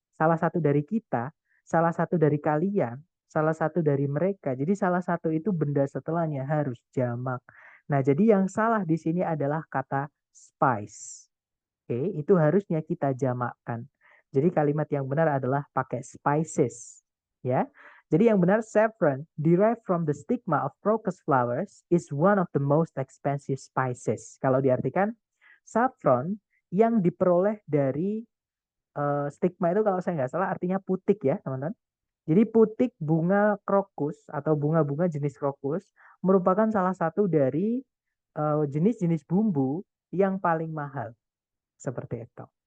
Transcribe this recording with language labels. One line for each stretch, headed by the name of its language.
Indonesian: Salah satu dari kita, salah satu dari kalian, salah satu dari mereka. Jadi salah satu itu benda setelahnya harus jamak. Nah, jadi yang salah di sini adalah kata spice. Oke, itu harusnya kita jamakkan. Jadi kalimat yang benar adalah pakai spices. Ya. Jadi yang benar
English: saffron derived from the stigma of crocus flowers is one of the most expensive spices.
Indonesian: Kalau diartikan saffron yang diperoleh dari stigma itu kalau saya nggak salah artinya putik ya, teman-teman. Jadi putik bunga krokus atau bunga-bunga jenis krokus merupakan salah satu dari jenis-jenis bumbu yang paling mahal. Seperti itu.